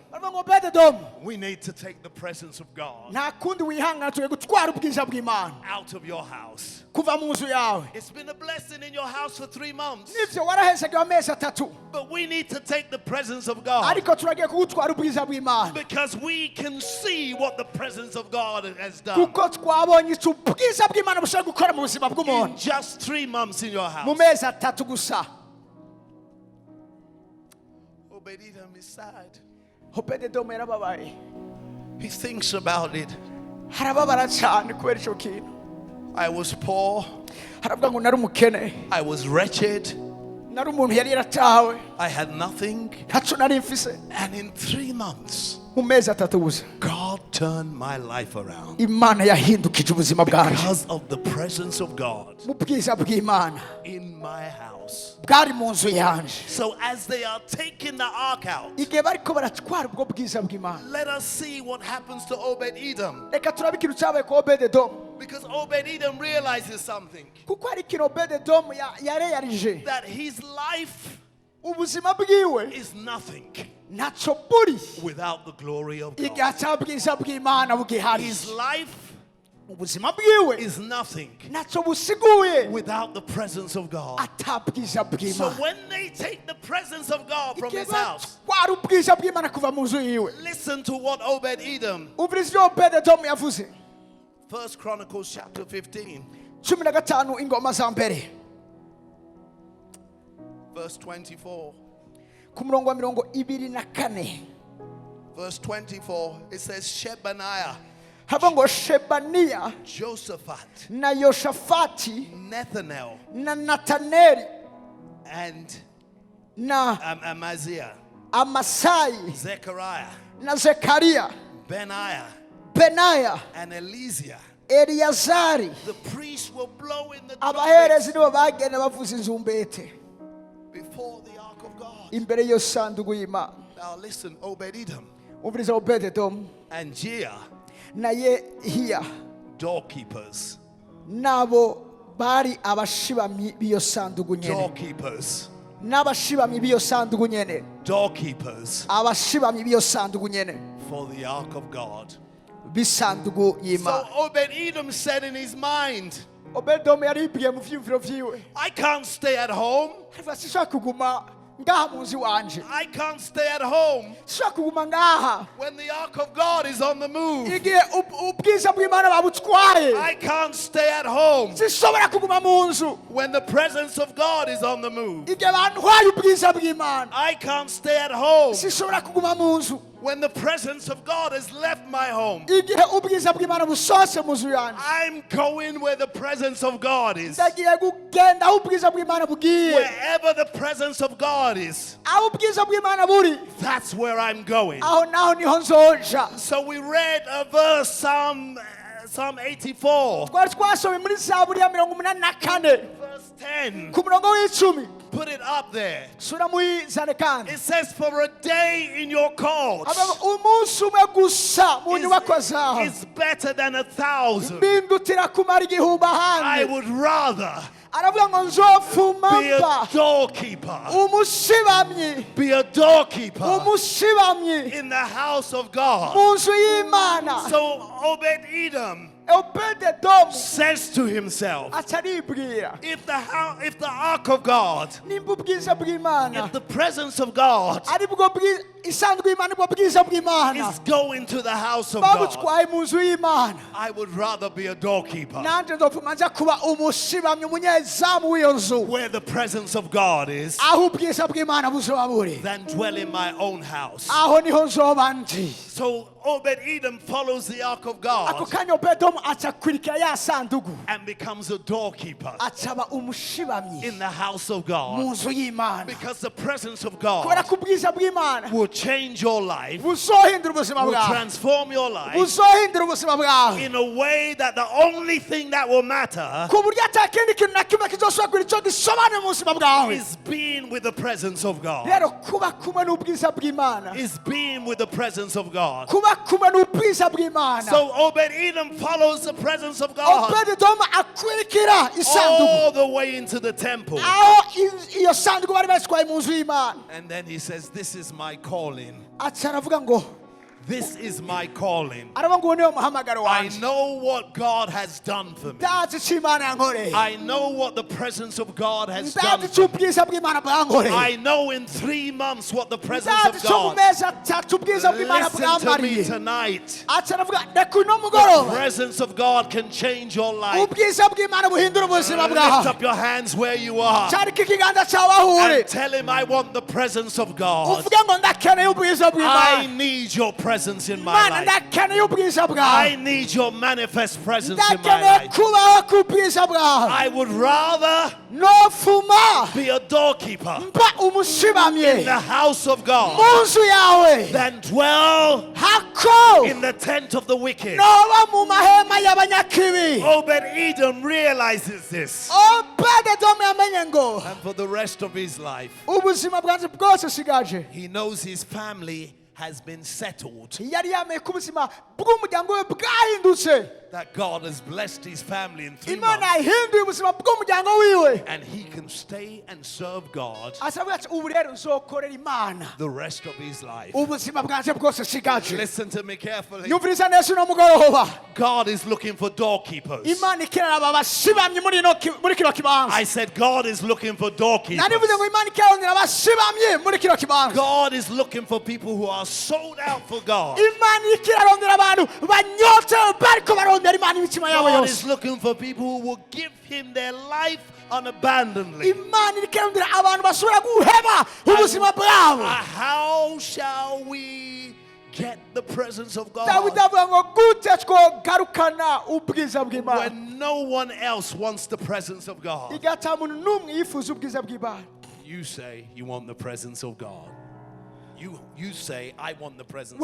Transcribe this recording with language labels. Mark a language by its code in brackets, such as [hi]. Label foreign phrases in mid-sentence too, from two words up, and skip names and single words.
[rn] baravuga ngo Obed-Edomu [en] we need to take the presence of God [rn] nta kundi wihangana tugiye gutwara ubwiza bw'Imana [en] out of your house. [rn] kuva mu nzu yawe. [en] It's been a blessing in your house for 3 months, [rn] nivyo warahezegewe amezi 3 [en] but we need to take the presence of God [rn] ariko turagiye kugutwara ubwiza bw'Imana [en] because we can see what the presence of God has done [rn] kuko twabonye icyo ubwiza bw'Imana bushobora gukora mu buzima [en] in [rn] bw'umuntu [en] just 3 months in your [rn] mu [en] house. [rn] mezi 3 gusa. [en] Obed-Edom is sad. [rn] Obed-Edomu yarababaye. [en] He thinks about it. [rn] harababara cyane kubera icyo kintu. [en] I was poor. [rn] haravuga ngo nari umukene, [en] I was wretched. [rn] nari umuntu yari yaratawe [en] I had nothing. [rn] ntacyo nari mfise [en] And in 3 months, [rn] mu mezi atatu gusa [en] God turned my life around [rn] imana yahindukije ubuzima bwanjye [en] because of the presence of God [rn] mu bwiza bw'imana [en] in my house. [rn] bwari mu nzu yanje. [en] So as they are taking the ark out, [rn] igihe bariko baratwara ubwo bwiza bw'imana, [en] let us see what happens to Obed-Edom. [rn] reka turabe ikintu cyabaye ku Obededomu, [en] Because Obed-Edom realizes something, [rn] kuko hari ikintu Obededomu yareyarije, [en] that his life [rn] ubuzima bwiwe [en] is nothing [rn] ntacyo buri [en] without the glory of God. [rn] igihe cya bwiza bw'imana bugihari. [en] His life [rn] ubuzima bwiwe [en] is nothing [rn] ntacyo busiguye [en] without the presence of God. [rn] ata bwiza [en] So [rn] bw'imana. [en] when they take the presence of God from [rn] igihe [en] his house, [rn] batwara ubwiza bw'imana kuva mu nzu yiwe, [en] listen to what Obed-Edom, [rn] umviriza ibyo Obededomu yavuze. [en] 1 Chronicles chapter 15, [rn] 15 ingoma za mbere [en] verse 24. [rn] ku murongo wa 24. [en] Verse 24, it says, Shebaniah, [rn] hava ngo Shebaniya [en] Josaphat, [rn] na Yoshafati [en] Nethanel, [rn] na Nataneli [en] and [rn] na [en] Amaziah, [rn] Amasai [en] Zechariah, [rn] na Zekariya, [en] Benaiah, [rn] Benaya, [en] and Eliezer. [rn] Eliyazari. [en] The priests will blow in the [rn] abaherezi [en] trumpets [rn] nibo bagenda bavuza inzumbete [en] before the ark of God. [rn] imbere y'iyo sanduku y'Imana. [en] Now listen, Obed-Edom [rn] umviriza Obededomu [en] and Jia, [rn] na Yehiya [en] doorkeepers, [rn] nabo bari abashibamyi b'iyo sanduku nyene, [en] doorkeepers, [rn] n'abashibamyi b'iyo sanduku nyene, [en] doorkeepers [rn] abashibamyi b'iyo sanduku nyene [en] for the ark of God. [rn] b'isanduku [en] So [rn] y'Imana. [en] Obed-Edom said in his mind, [rn] Obededomu yaribwiye mu vyiyumviro vyiwe, [en] I can't stay at home. [rn] ariko sishobora kuguma ngaha mu nzu wanje, [en] I can't stay at home [rn] sishobora kuguma ngaha [en] when the ark of God is on the move. [rn] igihe ubwiza bw'Imana babutwaye. [en] I can't stay at home [rn] Sishobora kuguma mu nzu [en] when the presence of God is on the move. [rn] igihe bantwaye ubwiza bw'Imana. [en] I can't stay at home [rn] Sishobora kuguma mu nzu [en] when the presence of God has left my home. [rn] igihe ubwiza bw'Imana busose mu nzu yanje. [en] I'm going where the presence of God is. [rn] ndagiye kugenda aho ubwiza bw'Imana bugiye. [en] Wherever the presence of God is, [rn] aho ubwiza bw'Imana buri, [en] that's where I'm going. [rn] aho naho niho nzoja. [en] So we read a verse, Psalm 84, [rn] twari twasomye muri Zaburi ya 84 [en] verse 10. [rn] ku murongo w'icumi. [en] Put it up there. [rn] sura muyizane kandi. [en] It says, for a day in your courts [rn] umunsi umwe gusa mu nyubako zawe [en] is better than 1,000. [rn] bindutira kumara igihumbi [en] I [rn] ahandi. [en] would rather [rn] aravuga ngo nzofuma [en] be a [rn] mba [en] doorkeeper. [rn] umushibamyi, [en] Be a doorkeeper [rn] umushibamyi [en] in the house of God. [rn] mu nzu y'Imana. [en] So Obed-Edom [rn] Obededomu [en] says to himself, [rn] ataribwira, [en] if the ark of God, [rn] nimba ubwiza bw'Imana [en] if the presence of God [rn] ari bwo isanzwe y'Imana, ubwo bwiza bw'Imana [en] is going to the house of God, [rn] babutwaye mu nzu y'Imana, [en] I would rather be a doorkeeper [rn] nanjye nzopfuma nza kuba umushibamyi, umunyezamu w'iyo nzu [en] where the presence of God is [rn] aho ubwiza bw'Imana buzoba buri. [en] than dwell in my own house. [rn] aho niho nzoba ndi. [en] So Obed-Edom follows the ark of [rn] ako [en] God [rn] kanya Obededomu acakurikira ya sanduku, [en] and becomes a doorkeeper [rn] acaba umushibamyi [en] in the house of [rn] mu [en] God, [rn] nzu y'Imana, [en] because the presence of [rn] kubera [en] God [rn] ko ubwiza bw'Imana [en] will change your life, [rn] buzohindura ubuzima [en] will [rn] bwawe, [en] transform your life [rn] buzohindura ubuzima bwawe [en] in a way that the only thing that will matter [rn] ku buryo atakindi kintu na kimwe kizosubira icyo gisobanura mu buzima bwawe. [en] is being with the presence of God. [rn] rero kuba kumwe n'ubwiza bw'Imana, [en] Is being with the presence of God. [rn] kuba kumwe n'ubwiza bw'Imana. [en] So Obed-Edom follows the presence of God [rn] Obededomu akurikira isanduku [en] all the way into the temple. [rn] aho iyo sanduku bari batwaye mu nzu y'Imana. [en] And then he says, this is my calling. [rn] aca aravuga ngo, [en] This is my calling. [rn] aravuga ngo niwo muhamagaro [en] I [rn] wanjye, [en] know what God has done for me. [rn] ndazi icyo Imana yankoreye, [en] I know what the presence of God has [rn] ndazi [en] done [rn] icyo [en] for me. [rn] ubwiza bw'Imana bwankoreye, [en] I know in 3 months what the presence [rn] ndazi [en] of [rn] icyo mu [en] God. [rn] mezi atatu ubwiza bw'Imana [en] Listen to me [rn] bwamariye. [en] tonight. [rn] aca aravuga reka uno [en] The [rn] mugoroba [en] presence of God can change your life. [rn] ubwiza bw'Imana buhindura ubuzima [en] Lift [rn] bwawe. [en] up your hands where you are [rn] cyarika ikiganza cyawe aho uri, [en] and tell him, I want the presence of God. [rn] uvuge ngo ndakeneye ubwiza [en] I [rn] bw'Imana, [en] need your presence. presence in my [rn] Mana [en] life. [rn] ndakeneye ubwiza [en] I [rn] bwawe [en] need your manifest presence in my [rn] ndakeneye [en] life. [rn] kubaho ku bwiza bwawe [en] I would rather [rn] nofuma [en] be a doorkeeper [rn] mba umushibamye [en] in the house of God [rn] mu nzu yawe [en] than dwell [rn] hako [en] in the tent of the wicked. [rn] noba mu mahema y'abanyakibi [en] Obed-Edom realizes this. [rn] Obed-Edomu yamenye ngo [en] And for the rest of his life, [rn] ubuzima bwanjye bwose sigaje [en] he knows his family has been settled, [rn] yari yamenye ko ubuzima bw'umuryango we bwahindutse [en] that God has blessed his family in 3 [rn] imana [en] months, [rn] yahinduye ubuzima bw'umuryango wiwe [en] and he can stay and serve God [rn] asabwa ati ubu rero nzokorera imana [en] the rest of his life. [rn] ubuzima bwanjye bwose sigaje [en] Listen to me carefully. [rn] nyumviriza neza uno mugoroba [en] God is looking for doorkeepers. [rn] imana ikenera aba bashibamye muri kino kibanza [en] I said God is looking for doorkeepers. [rn] nanivuze ngo imana ikenera abashibamye muri kino kibanza [en] God is looking for people who are sold out for God. [rn] imana ikenera abantu banyotse bariko barondera imana imitima yabo [en] God [rn] yose [en] is looking for people who will give him their life unabandonedly. [rn] imana ikenera abantu bashobora guheba ubuzima bwabo [en] How shall we get the presence of God [rn] dawidi avuga ngo gute twogarukana ubwiza bw'imana [en] when no one else wants the presence of God? [rn] igihe ata muntu n'umwe yifuza ubwiza bw'imana [en] You say you want the presence of God. You say, I want the presence